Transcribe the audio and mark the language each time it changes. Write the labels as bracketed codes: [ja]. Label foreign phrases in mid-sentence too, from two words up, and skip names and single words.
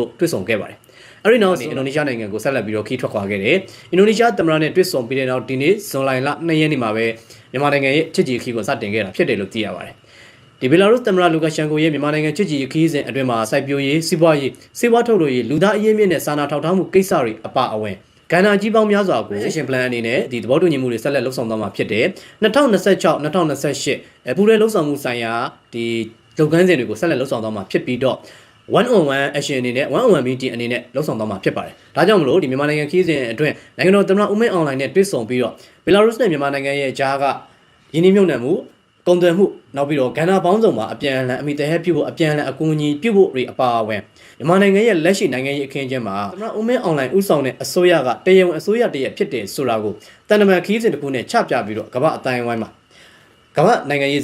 [my] တွေ့ဆုံခဲ့ပါတယ်။အဲဒီနောက်အင်ဒိုနီးရှားနိုင်ငံကိုဆက်လက်ပြီးတော့ခီးထွက်ခွာခဲ့တယ်။အင်ဒိုနီးရှားသမ္မတနဲ့တွေ့ဆုံပြီးတဲ့နောက်ဒီနေ့ဇွန်လ2ရက်နေ့မှာပဲမြန်မာနိုင်ငံရဲ့ချစ်ကြည်ခီးကိုစတင်ခဲ့တာဖြစ်တယ်လို့သိရပါတယ်။ဒီဘယ်လာရုစ်သမ္မတလူကာရှန်ကိုရဲ့မြန်မာနိုင်ငံချစ်ကြည်ခီးစဉ်အတွင်းမှာစိုက်ပျိုးရေးစီးပွားရေးစေဝါထုတ်လုပ်ရေးလူသားအရင်းမြစ်နဲ့စာနာထောက်ထားမှုကိစ္စတွေအပါအဝင်ကဏ္ဍကြီးပေါင်းများစွာကို [en] action plan [my] အနေနဲ့ဒီသဘောတူညီမှုတွေဆက်လက်လှုပ်ဆောင်သွားမှာဖြစ်တယ်။ 2026-2028ပူးရဲလှုပ်ဆောင်မှုဆိုင်ရာဒီလုပ်ငန်းစဉ်တွေကိုဆက်လက်လှုပ်ဆောင်သွားမှာဖြစ်ပြီးတော့ [en] one on one action [my] အနေနဲ့ [en] one on one meeting [my] အနေနဲ့လှုပ်ဆောင်သွားမှာဖြစ်ပါတယ်ဒါကြောင့်မလို့ဒီမြန်မာနိုင်ငံခီးစဉ်အတွင်းနိုင်ငံတော်သမ္မတဦးမင်းအောင်လှိုင်နဲ့တွေ့ဆုံပြီးတော့ဘီလာရုစ်နဲ့မြန်မာနိုင်ငံရဲ့ကြားကယင်းနှိမ့်မြုပ်နှံမှုကုန်သွယ်မှုနောက်ပြီးတော့ကဏ္ဍပေါင်းစုံမှာအပြန်အလှန်အမိတဟပြုဖို့အပြန်အလှန်အကူအ ညီပြုဖို့တွေအပါအဝင်မြန်မာနိုင်ငံရဲ့လက်ရှိနိုင်ငံရေးအခင်းအကျင်းမှာသမ္မတဦးမင်းအောင်လှိုင်ဦးဆောင်တဲ့အစိုးရကတရားဝင်အစိုးရတရက်ဖြစ်တယ်ဆိုတာကိုတန်တမန်ခီးစဉ်တစ်ခုနဲ့ချပြပြီးတော့ကမ္ဘာအတိုင်းအဝိုင်းမှာကမ္ဘာနိုင်ငံရေး